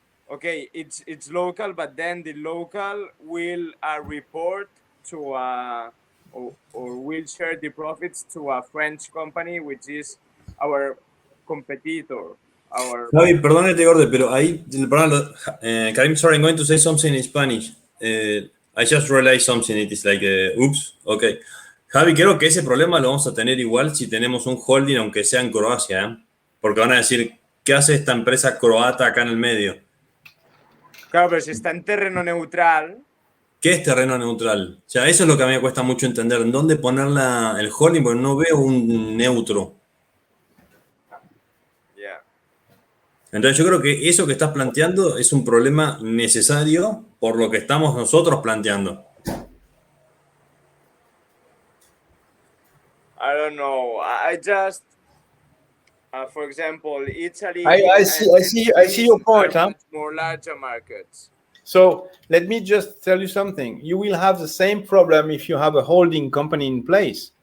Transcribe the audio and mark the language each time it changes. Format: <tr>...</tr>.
<en>Okay, it's local, but then the local will report to or will share the profits to a French company, which is our competitor. Javi,</en> <es>perdón que te corte, pero ahí, perdón,</es> <en>Karim, sorry, I'm going to say something in Spanish. I just realized something, it is like, oops, okay.</en> <es>Javi, creo que ese problema lo vamos a tener igual si tenemos un holding, aunque sea en Croacia, ¿eh? Porque van a decir, ¿qué hace esta empresa croata acá en el medio? Claro, pero si está en terreno neutral. ¿Qué es terreno neutral? O sea, eso es lo que a mí me cuesta mucho entender. ¿En dónde poner el holding? Porque no veo un neutro.</es> <en>Yeah.</en> <es>Entonces yo creo que eso que estás planteando es un problema necesario por lo que estamos nosotros planteando.</es> <en>I don't know. I just, for example, Italy. I see your point, huh? More larger markets. So let me just tell you something. You will have the same problem if you have a holding company in place.</en>